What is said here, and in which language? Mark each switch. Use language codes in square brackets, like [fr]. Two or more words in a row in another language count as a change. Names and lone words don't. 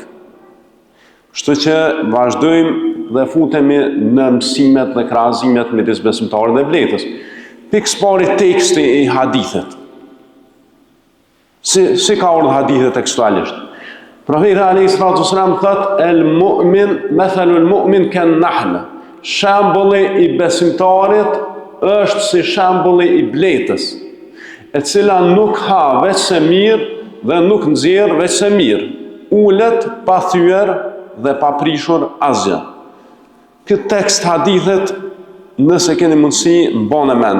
[sq] Kështu që vazhdojmë dhe futemi në mësimet dhe krahazimet midis besimtarit dhe bletës. Pikë pari, teksti i hadithit. Si ka ardhur hadithet tekstualisht? Profeti a.s. thot: [ar] "المؤمن مثل المؤمن كالنحل." [sq] Shembulli i besimtarit është si shembulli i bletës, e cila nuk ha veç se mirë dhe nuk nxjerr veç se mirë, ulet pa thyer dhe pa prishur asgjë. Këtë tekst hadithet, nëse keni mundësi, mbani mend.